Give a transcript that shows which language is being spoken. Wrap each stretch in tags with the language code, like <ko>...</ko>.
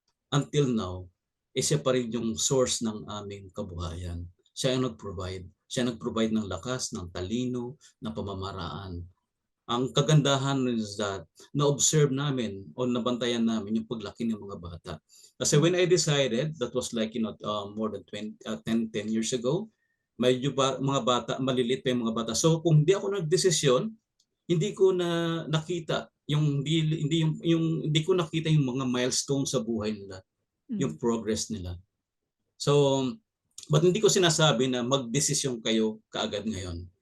<en>Until now,</en> <tl>siya pa rin yung source ng aming kabuhayan. Siya ang nag-provide. Siya nag-provide ng lakas, ng talino, ng pamamaraan. Ang kagandahan</tl> <en>is that</en> <tl>na-observe namin o nabantayan namin yung paglaki ng mga bata.</tl> <en>Kasi when I decided, that was like more than 10 years ago,</en> <tl>medyo mga bata, maliliit pa yung mga bata. So kung hindi ako nagdesisyon, hindi ko na nakita hindi ko nakita yung mga milestone sa buhay nila, yung progress nila. So, but hindi ko sinasabi na magdesisyon kayo kaagad ngayon.</tl>